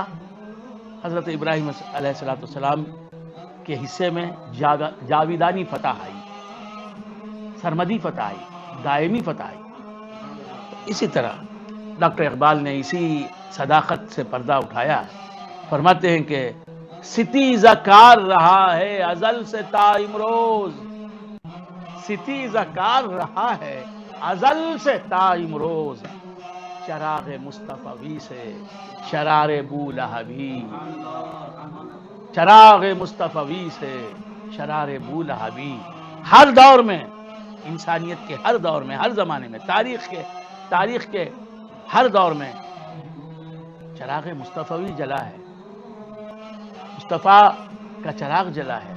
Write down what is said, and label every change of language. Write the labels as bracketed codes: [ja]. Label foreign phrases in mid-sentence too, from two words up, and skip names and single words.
[ur] حضرت ابراہیم علیہ السلام کے حصے میں جاویدانی فتح آئی، سرمدی فتح آئی، دائمی فتح آئی. اسی طرح ڈاکٹر اقبال نے اسی صداقت سے پردہ اٹھایا. فرماتے ہیں کہ ستیزہ کار رہا ہے ازل سے تا امروز، ستیزہ کار رہا ہے ازل سے تا امروز، چراغ مصطفی سے شرار بولہبی، چراغ مصطفی سے شرار بولہبی. ہر دور میں، انسانیت کے ہر دور میں، ہر زمانے میں، تاریخ کے ہر دور میں چراغ مصطفی جلا ہے، مصطفیٰ کا چراغ جلا ہے.